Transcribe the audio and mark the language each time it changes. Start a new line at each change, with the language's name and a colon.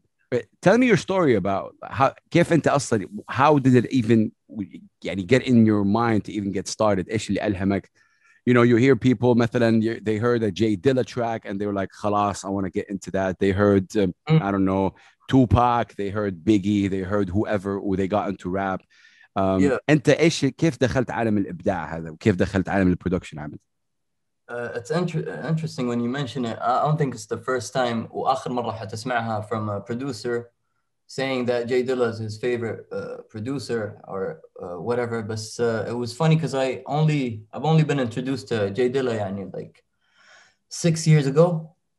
English: But tell me your story about كيف أنت أصلا, how did it even يعني get in your mind to even get started?
Arabic: إيش اللي ألهمك?
English: You know, you hear people مثلا they heard a J Dilla track and they were like خلاص I want to get into that. They heard I don't know, Tupac, they heard Biggie, they heard whoever, or they got into rap.
Arabic: أنت إيش كيف دخلت عالم الإبداع هذا وكيف دخلت عالم البرودكشن عمد؟
English: It's interesting when you mention it. I don't think it's the first time وآخر مرة حتسمعها from a producer saying that J Dilla is his favorite producer or whatever. But it was funny because I've only been introduced to J Dilla يعني like 6 years ago.